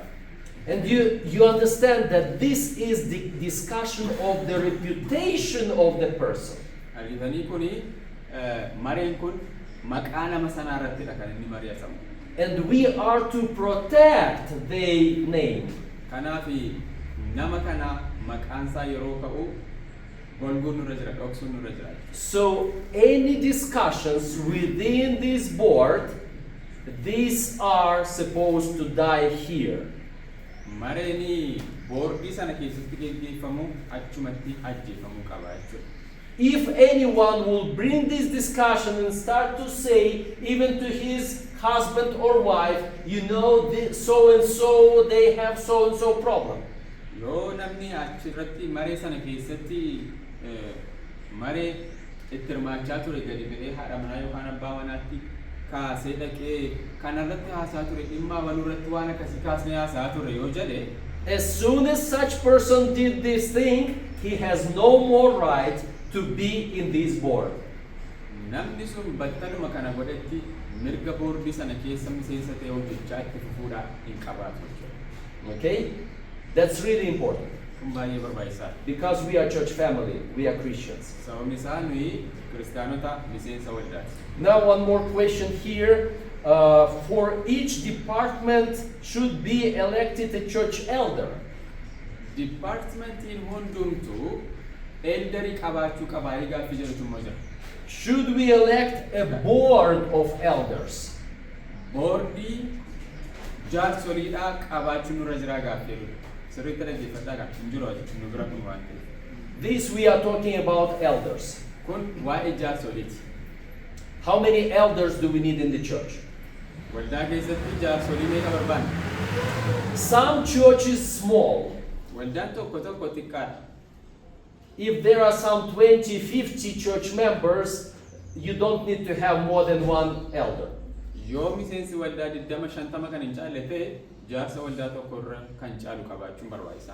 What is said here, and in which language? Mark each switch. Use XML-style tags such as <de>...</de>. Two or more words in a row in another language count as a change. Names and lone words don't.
<en>And you understand that this is the discussion of the reputation of the person.</en> <om>Argitanii kuni mareen kun maqaa nama sanaa irrattidha kan inni mari'atamu.</om> <en>And we are to protect their name.</en> <om>Kanaafi nama kana maqaansaa yeroo ka'u golguun nurra jira, dhoksuun nurra jira.</om> <en>So any discussions within this board, these are supposed to die here.</en> <om>Mareeni boordii sana keessatti geggeeffamu achumatti ajjeefamuu qaba jechuudha.</om> <en>If anyone will bring this discussion and start to say, even to his husband or wife, you know, so and so, they have so and so problem.</en> <om>Yoo namni achirratti maree sana keessatti maree itti hirmaachaa ture gadi ba'ee haadha manaa yookaan abbaa manaatti kaasee dhaqee kanarratti haasaa ture dhimma walirratti waan akkasii kaasnee haasaa ture yoo jedhe.</om> <en>As soon as such person did this thing, he has no more right to be in this board.</en> <om>Namni sun battaluma kana godhetti mirga boordii sana keessa miseensa ta'ee hojjechaa itti fufuudhaa hin qabaatu jechuudha.</om> <en>Okay? That's really important.</en> <om>Kun baay'ee barbaachisaadha.</om> <en>Because we are church family, we are Christians.</en> <om>Sababni isaa nuyi kiristaanota miseensa waldaati.</om> <en>Now one more question here. For each department should be elected a church elder.</en> <om>Departmentiin hundumtuu elderii qabaachuu qabaa gaaffii jedhutu immoo jira.</om> <en>Should we elect a board of elders?</en> <om>Boordii jaarsoliidhaa qabaachuun nurra jiraa gaaffii jedhu. Sirriitti dhaggeeffadhaa kan hin jiru nu bira kun waan ta'eef.</om> <en>This we are talking about elders.</en> <om>Kun waa'ee jaarsoliiti.</om> <en>How many elders do we need in the church?</en> <om>Waldaa keessatti jaarsolii meeqa barbaanna?</om> <en>Some churches small.</en> <om>Waldaan tokko tokko xiqqaadha.</om> <en>If there are some 20, 50 church members, you don't need to have more than one elder.</en> <om>Yoo miseensi waldaa 20-50 kan hin caalle ta'e jaarsa waldaa tokko irra kan caalu qabaachuun barbaachisaa.</om>